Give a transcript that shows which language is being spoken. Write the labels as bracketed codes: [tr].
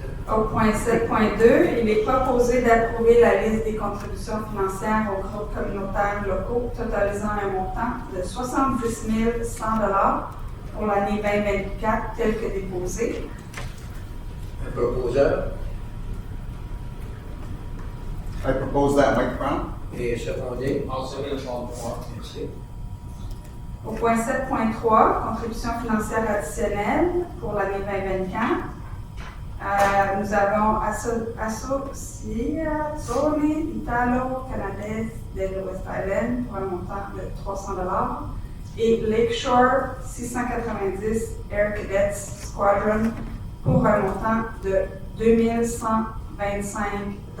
[fr] Au point 7.2, il est proposé d'approuver la liste des contributions financières aux groupes communautaires locaux totalisant un montant de 70 100 pour l'année 2024 tel que déposé. Un proposeur. [en] I propose that, Mike Brown. [fr] Et secondé. [en] I'll second the call before. [fr] Merci. Au point 7.3, contribution financière additionnelle pour l'année 2024. Nous avons Associazione Italo-Canadaise de l'Ouest Island pour un montant de 300 et Lakeshore 690 Air Cadets Squadron pour un montant de 2125 $.